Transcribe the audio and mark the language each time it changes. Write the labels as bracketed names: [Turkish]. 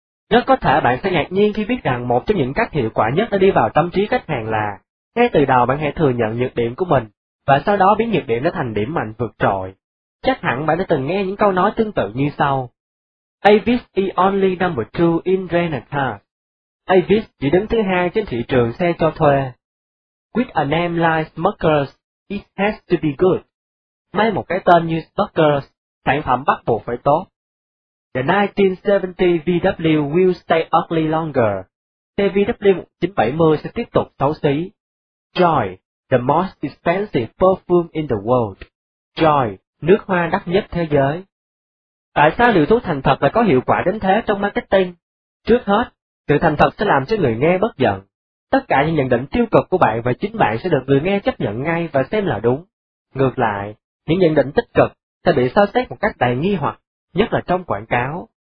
[Vietnamese] Rất có thể bạn sẽ ngạc nhiên khi biết rằng một trong những cách hiệu quả nhất để đi vào tâm trí khách hàng là, ngay từ đầu bạn hãy thừa nhận nhược điểm của mình, và sau đó biến nhược điểm nó thành điểm mạnh vượt trội. Chắc hẳn bạn đã từng nghe những câu nói tương tự như sau. [English] Avis is only number 2 in Renaissance. [Vietnamese] Avis chỉ đứng thứ hai trên thị trường xe cho thuê. [English] With a name like Smuckers, it has to be good. [Vietnamese] Mang một cái tên như Smuckers, sản phẩm bắt buộc phải tốt. [English] The 1970 VW will stay ugly longer. [Vietnamese] Xe VW 1970 sẽ tiếp tục xấu xí. [English] Joy, the most expensive perfume in the world. [Vietnamese] Joy, nước hoa đắt nhất thế giới. Tại sao liều thuốc thành thật lại có hiệu quả đến thế trong marketing? Trước hết, sự thành thật sẽ làm cho người nghe bất giận. Tất cả những nhận định tiêu cực của bạn và chính bạn sẽ được người nghe chấp nhận ngay và xem là đúng. Ngược lại, những nhận định tích cực sẽ bị soi xét một cách đầy nghi hoặc, nhất là trong quảng cáo.